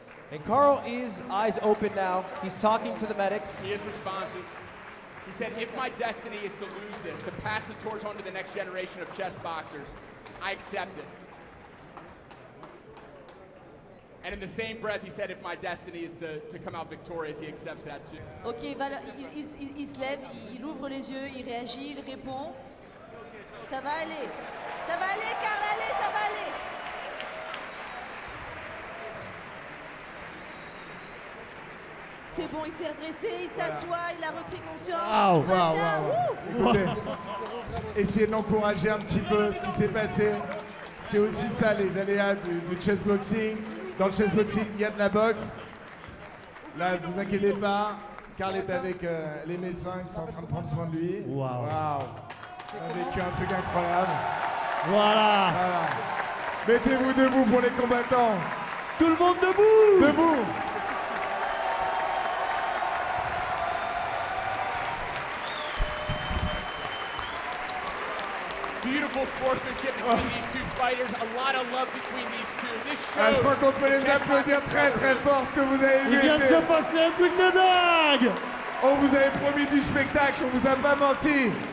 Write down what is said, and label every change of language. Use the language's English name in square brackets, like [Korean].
[English] And Carl is eyes open now. He's talking to the medics. He is responsive. He said, if my destiny is to lose this, to pass the torch on to the next generation of chess boxers, I accept it. And in the same breath, he said, if my destiny is to come out victorious, he accepts that too. [French] Ok, il se lève, il ouvre les yeux, il réagit, il répond. Ça va aller. Ça va aller, Carl, allez, ça va aller. C'est bon, il s'est redressé, il s'assoit, il a repris conscience. Écoutez, essayez de l'encourager un petit peu, ce qui s'est passé. C'est aussi ça, les aléas du chessboxing. Dans le chessboxing, il y a de la boxe. Là, ne vous inquiétez pas, Carl est avec les médecins qui sont en train de prendre soin de lui. Waouh. On a vécu un truc incroyable. Voilà. Mettez-vous debout pour les combattants. Tout le monde debout. Debout. [English] Beautiful sportsmanship between these two fighters. A lot of love between these two. This [French] Ah, je [English] shows [French] crois qu'on peut les applaudir très très fort, ce que vous avez vu. Il vient de se passer un truc de dingue. On vous avait promis du spectacle, on vous a pas menti.